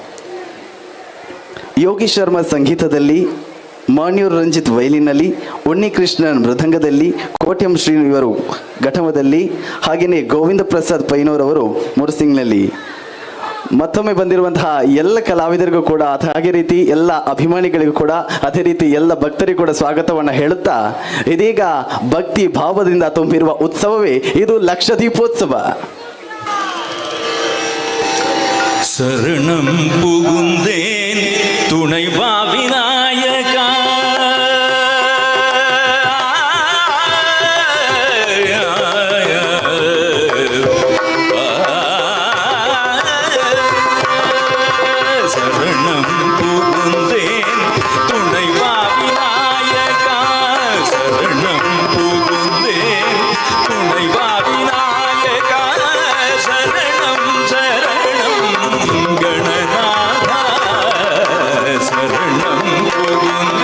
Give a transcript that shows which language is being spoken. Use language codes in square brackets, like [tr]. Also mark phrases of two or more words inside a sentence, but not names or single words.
[kn] ಯೋಗೇಶ್ ಶರ್ಮಾ ಸಂಗೀತದಲ್ಲಿ, ಮಾನ್ಯೂರ್ ರಂಜಿತ್ ವೈಲಿನಲ್ಲಿ, ಉನ್ನಿಕೃಷ್ಣನ್ ಮೃದಂಗದಲ್ಲಿ, ಕೋಟ್ಯಂ ಶ್ರೀ ಇವರು ಘಟಮದಲ್ಲಿ, ಹಾಗೆಯೇ ಗೋವಿಂದ ಪ್ರಸಾದ್ ಪೈನೂರವರು ಮುರ್ಸಿಂಗ್ನಲ್ಲಿ. ಮತ್ತೊಮ್ಮೆ ಬಂದಿರುವಂತಹ ಎಲ್ಲ ಕಲಾವಿದರಿಗೂ ಕೂಡ ಅದೇ ರೀತಿ ಎಲ್ಲ ಅಭಿಮಾನಿಗಳಿಗೂ ಕೂಡ ಅದೇ ರೀತಿ ಎಲ್ಲ ಭಕ್ತರಿಗೂ ಕೂಡ ಸ್ವಾಗತವನ್ನು ಹೇಳುತ್ತಾ, ಇದೀಗ ಭಕ್ತಿ ಭಾವದಿಂದ ತುಂಬಿರುವ ಉತ್ಸವವೇ ಇದು ಲಕ್ಷದೀಪೋತ್ಸವ. [ta] சரணம் புகுந்தேன் துணைவா விநாயகா, சரணம் புகுந்தேன் துணைவா விநாயகா, சரணம் புகுந்தேன் துணைவா விநாயகா, சரணம் சரணம் கணநாதா, சரணம் புகுந்தேன்